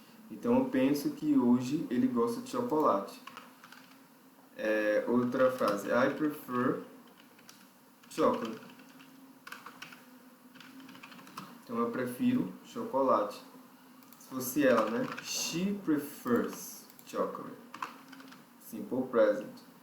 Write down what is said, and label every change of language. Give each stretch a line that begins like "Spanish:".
Portuguese: Então eu penso que hoje ele gosta de chocolate. Outra frase,
English: I prefer chocolate.
Portuguese: Então eu prefiro chocolate. Se fosse ela, né?
English: She prefers chocolate. Simple present.